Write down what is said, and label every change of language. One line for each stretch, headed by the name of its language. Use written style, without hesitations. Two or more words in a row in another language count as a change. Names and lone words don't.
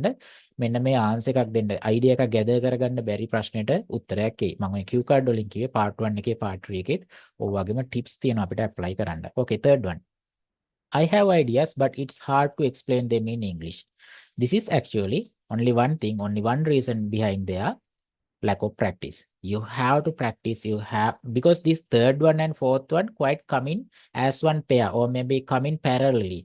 Sinhala: මෙන්න මේ answer එකක් දෙන්න idea එකක් gather කරගන්න බැරි ප්‍රශ්නෙට උත්තරයක් එයි. මම මේ
English: cue card
Sinhala: වලින් කිව්වේ part 1 එකේ part 3 එකේත් ඔය වගේම tips තියෙනවා අපිට apply කරන්න.
English: Okay, third one. I have ideas but it's hard to explain them in English. This is actually only one thing, only one reason behind their lack of practice. You have to practice, you have, because this third one and fourth one quite come in as one pair or maybe come in parallelly.